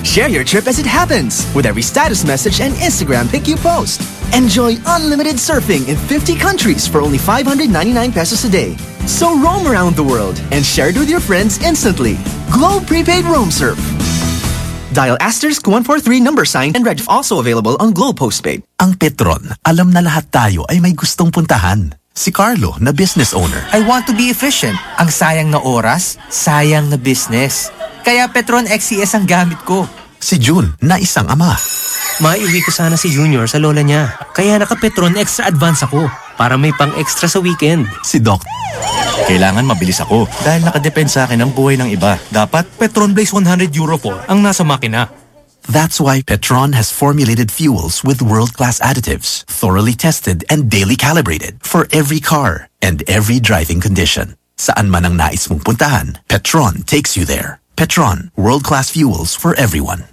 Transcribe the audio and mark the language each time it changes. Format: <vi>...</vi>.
<en>Share your trip as it happens with every status message and Instagram pic you post. Enjoy unlimited surfing in 50 countries for only 599 pesos a day. So roam around the world and share it with your friends instantly. Globe prepaid room surf. Dial *143 number sign and reg also available on Globe Postpaid.</en> <tl>Ang Petron, alam na lahat tayo ay may gustong puntahan. Si Carlo, na business owner.</tl> <en>I want to be efficient.</en> <tl>Ang sayang na oras, sayang na business. Kaya Petron XCS ang gamit ko. Si June, na isang ama. Maiuwi ko sana si Junior sa lola niya. Kaya naka-Petron Extra Advance ako para may pang-extra sa weekend. Si Doc, kailangan mabilis ako dahil nakadepend sa akin ang buhay ng iba. Dapat Petron Blaze 100 Euro 4 ang nasa makina.</tl> <en>That's why Petron has formulated fuels with world-class additives, thoroughly tested and daily calibrated for every car and every driving condition.</en> <tl>Saan man ang nais mong puntahan,</tl> <en>Petron takes you there. Petron, world-class fuels for everyone.</en>